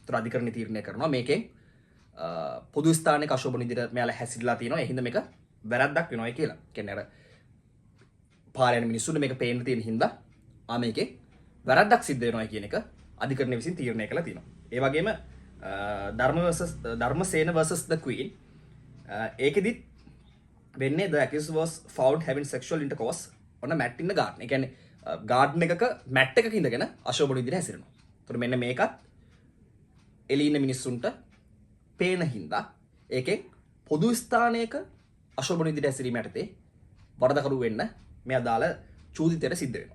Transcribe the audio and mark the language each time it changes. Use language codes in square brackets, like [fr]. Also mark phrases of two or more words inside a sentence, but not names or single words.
[si] ඒතර අධිකරණය තීරණය කරනවා මේකෙන් පොදු ස්ථානයක අශෝභන විදිහට මෙයාලා හැසිරලා තියෙනවා. ඒ හින්දා මේක වැරද්දක් වෙනවා කියලා. කියන්නේ අර පාරේ යන මිනිස්සුන්ට මේක පේන්න තියෙන හින්දා මේකේ වැරද්දක් සිද්ධ වෙනවා කියන එක අධිකරණය විසින් තීරණය කළා තියෙනවා. ඒ වගේම [en] ධර්මසේන versus the Queen [si] ඒකෙදි වෙන්නේ [en] the accused was found having sexual intercourse on a mat in the garden. [si] ඒ කියන්නේ ගාඩන් එකක මැට් එකක ඉඳගෙන අශෝභන විදිහට හැසිරෙනවා. ඒතර මෙන්න මේකත් එළිය ඉන්න මිනිස්සුන්ට පේන හින්දා ඒකෙන් පොදු ස්ථානයක අශෝභන විදිහට හැසිරීම යටතේ වරදකරු වෙන්න මේ අදාළ චූදිතයට සිද්ධ වෙනවා.